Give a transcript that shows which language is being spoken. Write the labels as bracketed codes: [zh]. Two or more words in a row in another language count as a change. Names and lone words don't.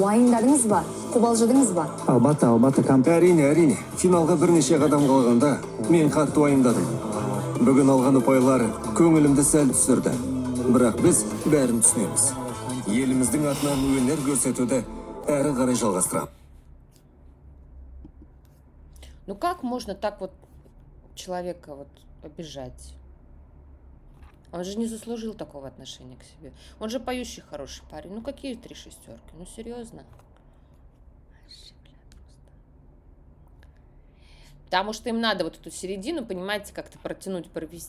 [kk] Уайымдадыңыз ба? Қобалжыдыңыз ба? Албатта, әрине. Финалға бірнеше қадам қалғанда мен қатты уайымдадым. Бүгін алған ұпайлар көңілімді сәл түсірді. Бірақ біз бәрін түсінеміз. Еліміздің атынан өнер көрсетуді әрі қарай жалғастырамыз. [ru] Ну как можно так вот человека вот обижать? Он же не заслужил такого отношения к себе. Он же поющий хороший парень. Ну какие 3 шестерки? Ну серьезно? Потому что им надо вот эту середину, понимаете, как-то протянуть, провести.